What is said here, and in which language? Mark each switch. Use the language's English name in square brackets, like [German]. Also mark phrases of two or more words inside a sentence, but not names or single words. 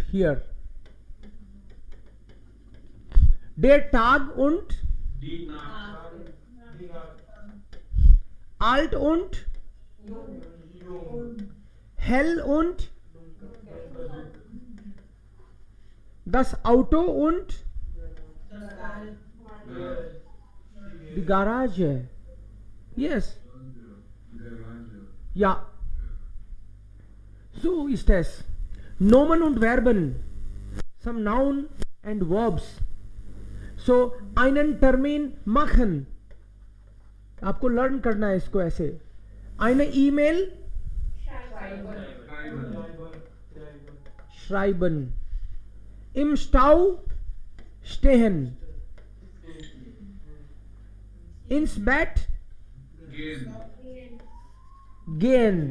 [German] Hier der Tag und alt und hell und das Auto und die Garage. [English] Yes. Ja. [German] So ist es. Nomen und Verben. [English] Some noun and verbs. [German] So einen Termin machen. [Hindi] आपको लर्न करना है इसको ऐसे. [German] Eine E-Mail schreiben. Im Stau stehen. Ins Bett gehen.